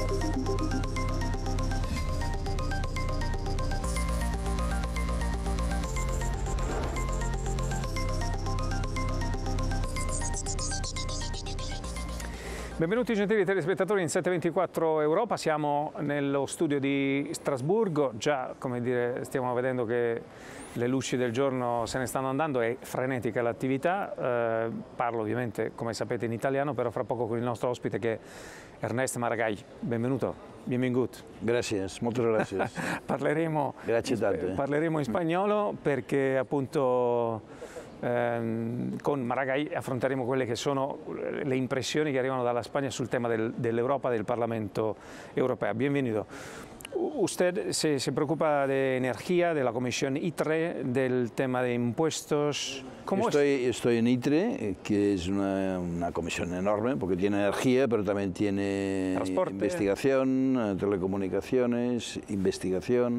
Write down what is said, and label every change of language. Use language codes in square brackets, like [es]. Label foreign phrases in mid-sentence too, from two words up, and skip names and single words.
[it] Benvenuti gentili telespettatori in 724 Europa, siamo nello studio di Strasburgo, già come dire stiamo vedendo che le luci del giorno se ne stanno andando, è frenetica l'attività, parlo ovviamente come sapete in italiano, però fra poco con il nostro ospite che è Ernest Maragall, benvenuto. [ca] Benvingut. [es] Gracias, muchas gracias. [it] Parleremo in spagnolo perché appunto con Maragall affronteremo quelle che sono le impressioni che arrivano dalla Spagna sul tema dell'Europa, del Parlamento Europeo. [es] Bienvenido. Usted se preocupa de energía, de la Comisión ITRE, del tema de impuestos. ¿Cómo estoy en ITRE, que es una comisión enorme, porque tiene energía, pero también tiene transporte, investigación, telecomunicaciones, investigación.